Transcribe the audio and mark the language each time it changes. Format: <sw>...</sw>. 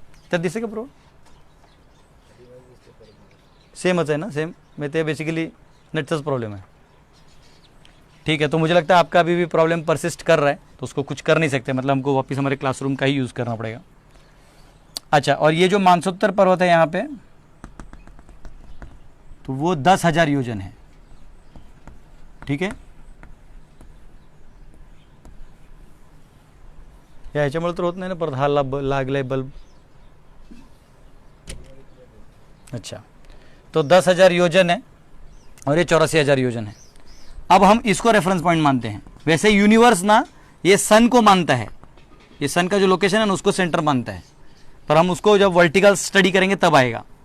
<mr>तर दिसे का</mr> <hi>प्रो सेमच है ना, सेम में तो बेसिकली नेटचाच प्रॉब्लेम है, ठीक है। तो मुझे लगता है आपका अभी भी प्रॉब्लम परसिस्ट कर रहा है, तो उसको कुछ कर नहीं सकते, मतलब हमको वापस हमारे क्लासरूम का ही यूज़ करना पड़ेगा। अच्छा, और ये जो मानसोत्तर पर्वत है यहाँ पे, तो वो 10,000 योजन है।</hi> <mr>ठीक है, ह्याच्यामुळे तर होत नाही ना परत हा लागलाय बल्ब।</mr> <hi>अच्छा, तो 10,000 योजन है और ये 84,000 योजन है। अब हम इसको रेफरेंस पॉइंट मानते हैं। वैसे यूनिवर्स ना ये सन को मानता है, ये सन का जो लोकेशन है ना उसको सेंटर मानता है, पर हम उसको जब वर्टिकल स्टडी करेंगे तब आएगा।</hi>